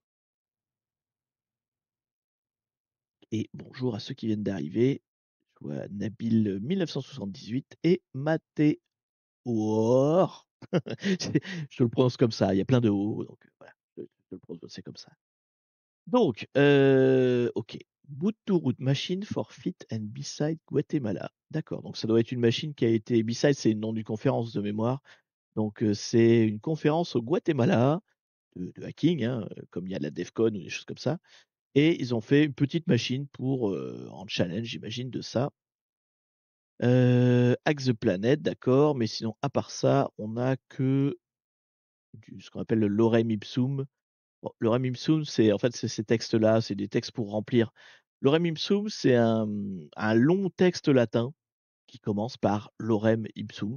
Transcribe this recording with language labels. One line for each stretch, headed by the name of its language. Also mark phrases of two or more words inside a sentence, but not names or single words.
French: Et bonjour à ceux qui viennent d'arriver. Je vois Nabil 1978 et Mathéor. Je te le prononce comme ça, il y a plein de O, donc voilà, je le prononce comme ça. Donc, OK.
English: Boot to Root Machine for Fit and B-Side Guatemala.
French: D'accord, donc ça doit être une machine qui a été B-Side, c'est le nom d'une conférence de mémoire. Donc, c'est une conférence au Guatemala de hacking, hein, comme il y a la DEF CON ou des choses comme ça. Et ils ont fait une petite machine pour, en challenge, j'imagine, de ça.
English: Hack the Planet,
French: d'accord, mais sinon, à part ça, on a que ce qu'on appelle le
Latin: lorem ipsum.
French: Bon,
Latin: lorem ipsum,
French: c'est en fait, c'est ces textes-là, c'est des textes pour remplir.
Latin: Lorem ipsum,
French: c'est un long texte latin qui commence par
Latin: lorem ipsum.